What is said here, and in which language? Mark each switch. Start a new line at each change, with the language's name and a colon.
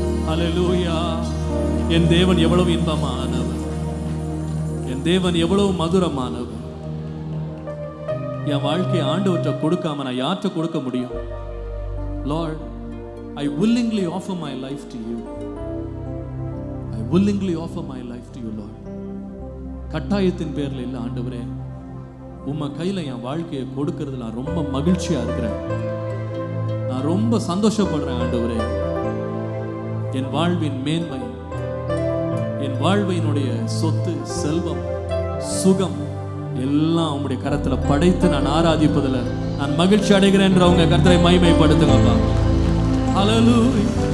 Tamil: ஹல்லேலூயா. என் தேவன் எவ்வளவு இன்பமானவர், என் தேவன் எவ்வளவு மதுரமானவர். என் வாழ்க்கையை ஆண்டவற்றை கொடுக்காம நான் யார்கிட்ட கொடுக்க முடியும்? Lord,
English: I willingly offer my life to you. I willingly offer my life to you, Lord.
Tamil: கட்டாயத்தின் பேர்ல இல்ல ஆண்டவரே, உம்மை கையில என் வாழ்க்கையை கொடுக்கறதுல நான் ரொம்ப மகிழ்ச்சியா இருக்கிறேன். நான் ரொம்ப சந்தோஷப்படுறேன் ஆண்டவரே. என் வாழ்வின் மேன்மை, என் வாழ்வினுடைய சொத்து, செல்வம், சுகம் எல்லாம் உம்முடைய கரத்துல படைத்து நான் ஆராதிப்பதில் நான் மகிழ்ச்சி அடைகிறேன்றவங்க கர்த்தரை மகிமைப்படுத்துங்கப்பா. Hallelujah.